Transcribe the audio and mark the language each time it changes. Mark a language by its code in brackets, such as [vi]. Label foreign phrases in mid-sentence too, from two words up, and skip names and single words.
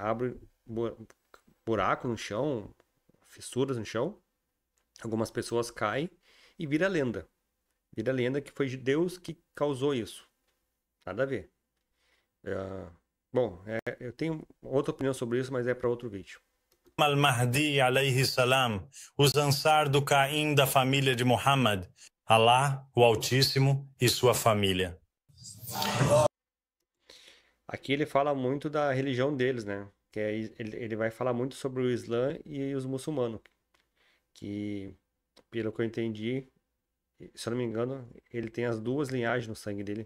[pt] Abre buraco no chão, fissuras no chão. Algumas pessoas caem e vira lenda. Vira lenda que foi Deus que causou isso. Nada a ver. Bom, eu tenho outra opinião sobre isso, mas é para outro vídeo. Al-Mahdi, [ar] عليه السلام, [pt] os Ansar do Caim da família de Muhammad, Alá, o Altíssimo, e sua família. Aqui ele fala muito da religião deles, né? Que ele vai falar muito sobre o Islã e os muçulmanos. Que, pelo que eu entendi, se eu não me engano, ele tem as duas linhagens no sangue dele.